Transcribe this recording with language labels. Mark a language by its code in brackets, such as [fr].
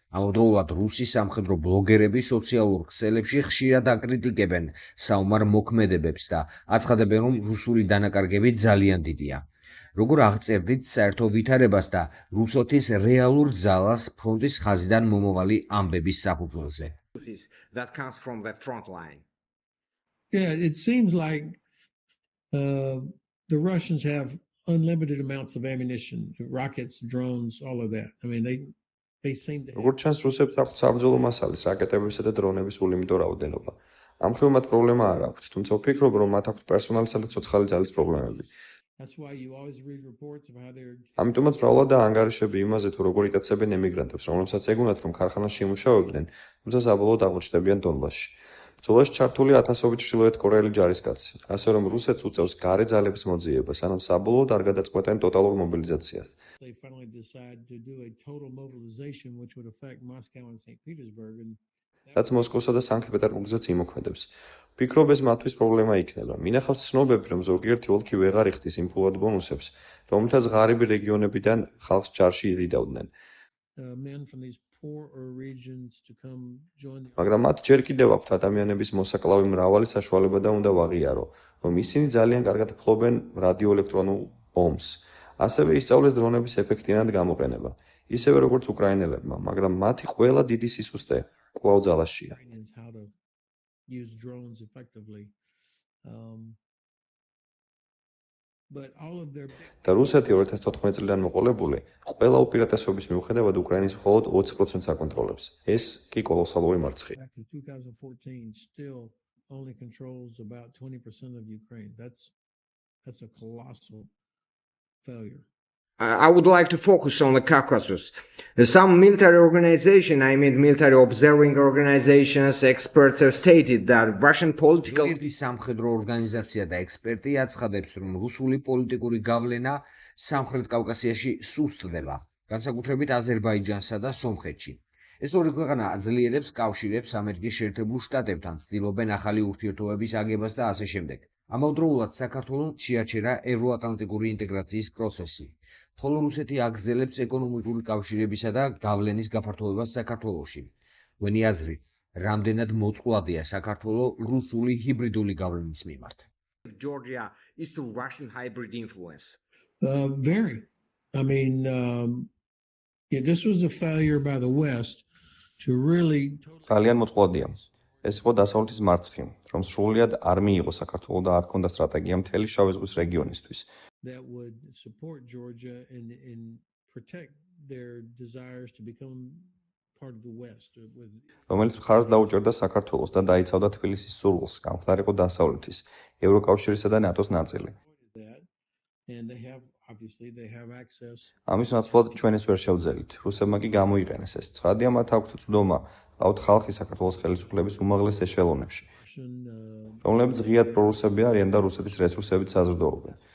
[ka] ამავდროულად რუსი სამხედრო ბლოგერები სოციალურ ქსელებში ხშირად აკრიტიკებენ საომარ მოქმედებებს და აცხადებენ, რომ რუსული დანაკარგები ძალიან დიდია. როგორ აღწერდით საერთო ვითარებას და რუსეთის რეალურ ძალას ფრონტის ხაზიდან მომავალი ამბების საფუძველზე? [en] That comes from the front line. yeah, it seems like the Russians have unlimited amounts of ammunition, rockets, drones, all of that. I mean, they seem to. [ka] როგორც ჩანს, რუსებს აქვთ საბრძოლო მასალის, რაკეტებისა და დრონების ულიმიტო რაოდენობა. ამ მხრივ მათ პრობლემა არ აქვთ, თუმცა ვფიქრობ, რომ მათ აქვთ პერსონალისა და ცოცხალი ძალის პრობლემები. [en] That's why you always read reports of how they're. [ka] ამიტომაც მრავლადაა ანგარიშები იმაზე, თუ როგორ იტაცებენ ემიგრანტებს, რომლებსაც ეგონათ, რომ ქარხანაში იმუშავებდნენ, თუმცა საბოლოოდ აღმოჩნდებიან დონბასში. ბრძოლაში ჩართული ათასობით ჩრდილოეთ კორეელი ჯარისკაცი, ასე რომ რუსეთს უწევს გარე ძალების მოძიება, სანამ საბოლოოდ არ გადაწყვეტენ ტოტალურ მობილიზაციას. [en] They finally decide to do a total mobilization, which would affect Moscow and St. Petersburg, and [ka] რაც მოსკოვსა და სანქტ-პეტერბურგზეც იმოქმედებს. ვფიქრობ, ეს მათთვის პრობლემა იქნება. მინახავს ცნობები, რომ ზოგიერთი ოლქი ვეღარ იხდის იმ ფულად ბონუსებს, რომლითაც ღარიბი რეგიონებიდან ხალხს ჯარში იღიდავდნენ. [en] men from these poorer regions to come join the. [ka] მაგრამ მათ ჯერ კიდევ აქვთ ადამიანების მოსაკლავი მრავალი საშუალება და უნდა ვაღიარო, რომ ისინი ძალიან კარგად ფლობენ რადიოელექტრონულ ომს. ასევე ისწავლეს დრონების ეფექტიანად გამოყენება, ისევე როგორც უკრაინელებმა, მაგრამ მათი ყველა დიდი სისუსტე კვლავ ძალაშია. [en] Ukrainians how to use drones effectively. But all of their [ka] და რუსეთი 2014 წლიდან მოყოლებული ყველა უპირატესობის მიუხედავად უკრაინის მხოლოდ 20%-ს აკონტროლებს. ეს კი კოლოსალური მარცხია. [en] back to 2014 still only controls about 20% of Ukraine. That's a colossal failure. I would like to focus on the Caucasus. Some military military observing organizations, experts have stated that Russian political. [ka] ერთი სამხედრო ორგანიზაცია და ექსპერტი აცხადებს, რომ რუსული პოლიტიკური გავლენა სამხრეთ კავკასიაში სუსტდება, განსაკუთრებით აზერბაიჯანსა და სომხეთში. ეს ორი ქვეყანა აძლიერებს კავშირებს ამერიკის შეერთებულ შტატებთან, ცდილობენ ახალი ურთიერთობების აგებას და ასე შემდეგ. ამავდროულად საქართველოს შეაჩერა ევროატლანტიკური ინტეგრაციის პროცესი. ხოლო რუსეთი აგრძელებს ეკონომიკური კავშირებისა და გავლენის გაფართოებას საქართველოში. თქვენი აზრით, რამდენად მოწყვლადია საქართველოს რუსული ჰიბრიდული გავლენის მიმართ? [en] Georgia is to Russian hybrid influence. Very. I mean, yeah, this was a failure by the West to really. [ka] ძალიან მოწყვლადია. ეს იყო დასავლეთის მარცხი, რომ სრულიად არ მიიღო საქართველოს და არ ჰქონდა სტრატეგია მთელი შავი ზღვის რეგიონისთვის. [en] That would support Georgia and protect their desires to become part of the West. [ka] რომელიც მხარს დაუჭერდა საქართველოს და დაიცავდა თბილისის სურვილს გამხდარიყო დასავლეთის, ევროკავშირისა და ნატოს ნაწილი. [en] And they have access. [ka] ამის ნაცვლად ჩვენ ეს ვერ შევძელით. რუსებმა კი გამოიყენეს ეს. ცხადია, მათ აქვთ წვდომა ლაუთ ხალხი საქართველოს ხელისუფლების უმაღლეს ეშელონებში, რომლებიც ღიად პრორუსები არიან და რუსეთის რესურსებით საზრდოობენ.